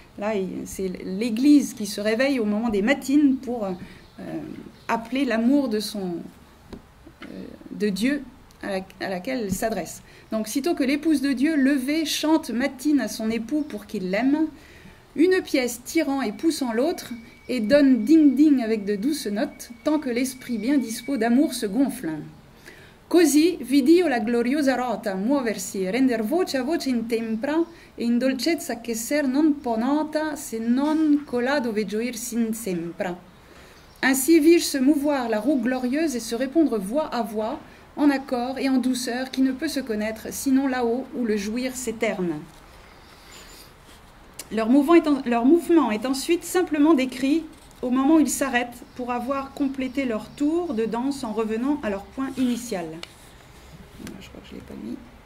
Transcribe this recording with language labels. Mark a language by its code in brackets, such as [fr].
[fr] Là, c'est l'Église qui se réveille au moment des matines pour appeler l'amour de Dieu à laquelle elle s'adresse. Donc, sitôt que l'épouse de Dieu, levée, chante matine à son époux pour qu'il l'aime, une pièce tirant et poussant l'autre, et donne ding-ding avec de douces notes, tant que l'esprit bien dispo d'amour se gonfle. [it] Così vidi la gloriosa rota muoversi, render voce a voce in tempra, e in dolcezza che ser non po' nota, se non colà dove gioir sin sempra. [fr] Ainsi vis-je se mouvoir la roue glorieuse et se répondre voix à voix, en accord et en douceur qui ne peut se connaître, sinon là-haut où le jouir s'éterne. Leur mouvement est ensuite simplement décrit au moment où ils s'arrêtent pour avoir complété leur tour de danse en revenant à leur point initial. Je crois que je ne l'ai pas mis.